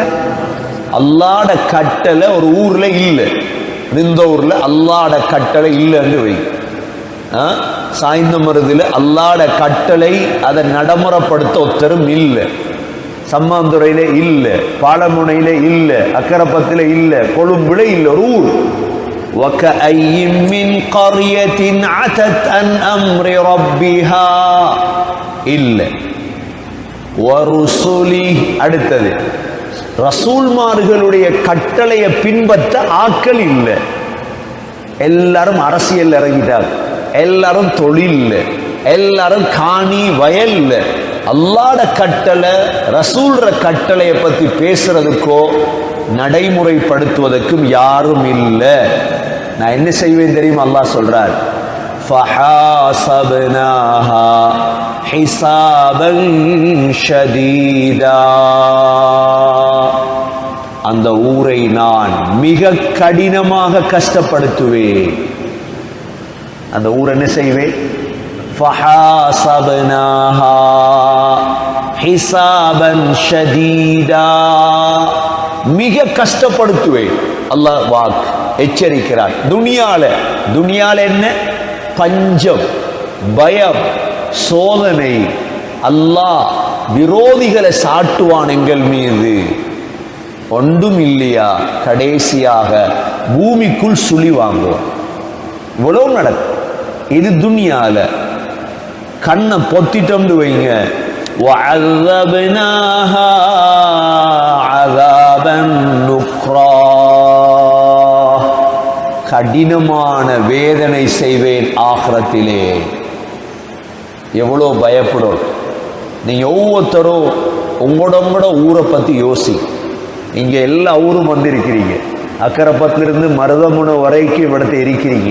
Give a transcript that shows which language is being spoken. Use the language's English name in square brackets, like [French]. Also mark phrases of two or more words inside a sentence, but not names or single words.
[Tamil] அல்லாஹ்ட கட்டளை ஒரு ஊர்ல இல்ல, இந்த ஊர்ல அல்லாஹ்ட கட்டளை இல்லைன்னு வை. சாய்ந்த மருதுல அல்லாஹ்ட கட்டளை அதை நடைமுறைப்படுத்த ஒத்தரும் இல்லை. சம்மாந்துறையில இல்ல, பாலமுனையில இல்ல, அக்கரப்பத்தில இல்ல, கொழும்புல இல்ல, ஒரு ஊர். [Arabic] وَكَأَيٍّ مِّن قَرْيَةٍ عَتَتْ عَنْ أَمْرِ رَبِّهَا இல்ல. [Tamil] وَرُسُلِهِ, அடுத்தது ரசூல்மார்களுடைய கட்டளையை பின்பற்ற ஆட்கள் இல்லை. எல்லாரும் அரசியல் இறங்கிட்டார், எல்லாரும் தொழில், எல்லாரும் காணி வயல். அல்லாஹ்ட கட்டளை ரசூல்ற கட்டளையை பத்தி பேசுறதுக்கோ நடைமுறைப்படுத்துவதற்கும் யாரும் இல்லை. நான் என்ன செய்வேன் தெரியுமா? அல்லாஹ் சொல்றார், [Arabic] فحاسبناها حسابا شديدا. [Tamil] அந்த ஊரை நான் மிக கடினமாக கஷ்டப்படுத்துவேன். அந்த ஊர் என்ன செய்வேன்? [Arabic] فحاسبناها حسابا شديدا. [Tamil] மிக கஷ்டப்படுத்துவேன். அல்லாஹ் வாக் எச்சரிக்கிறார். துனியால என்ன? பஞ்சம், பயம், சோதனை. அல்லாஹ் விரோதிகளை சாட்டுவான் எங்கள் மீது. ஒன்றும் இல்லையா, கடைசியாக பூமிக்குள் சுழி வாங்குவோம். இவ்வளவு நடக்கும். இது துனியால. கண்ணை பொத்திட்டோம்னு வைங்க. [Arabic] وَعَذَّبْنَاهَا عَذَابًا نُكْرًا. [Tamil] கடினமான வேதனை செய்வேன் ஆகிரத்திலே. எவ்வளோ பயப்படும். நீங்க ஒவ்வொருத்தரும் உங்களோட ஊரை பத்தி யோசி. இங்க எல்லா ஊரும் வந்திருக்கிறீங்க. அக்கரைப்பத்திலிருந்து மருதமுனை வரைக்கும் இവിടത്തെ இருக்கிறீங்க.